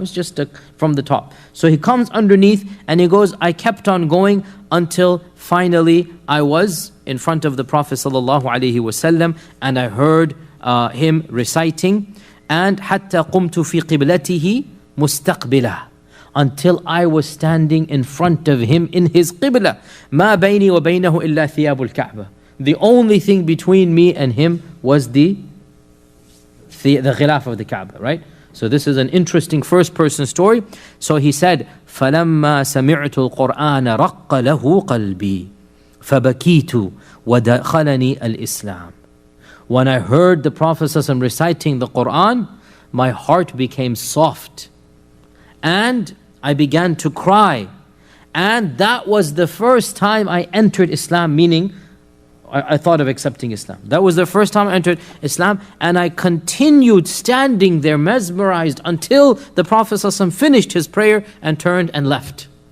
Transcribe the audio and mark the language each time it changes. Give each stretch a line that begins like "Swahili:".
English: It's just from the top. So he comes underneath and he goes, I kept on going until finally I was in front of the Prophet ﷺ, and I heard him reciting, and
Arabic: حَتَّى قُمْتُ فِي قِبْلَتِهِ مُسْتَقْبِلًا,
English: until I was standing in front of him in his qibla.
Arabic: مَا بَيْنِي وَبَيْنَهُ إِلَّا ثِيَابُ الْكَعْبَةِ.
English: The only thing between me and him was the ghilaf of the Kaaba, right? So this is an interesting first person story. So he said,
Arabic: فَلَمَّا سَمِعْتُ الْقُرْآنَ رَقَّ لَهُ قَلْبِي فَبَكِيتُ وَدَخَلَنِي الْإِسْلَامِ.
English: When I heard the Prophet ﷺ reciting the Qur'an, my heart became soft, and I began to cry, And that was the first time I entered Islam, meaning I thought of accepting Islam. That was the first time I entered Islam, and I continued standing there mesmerized until the Prophet ﷺ finished his prayer and turned and left.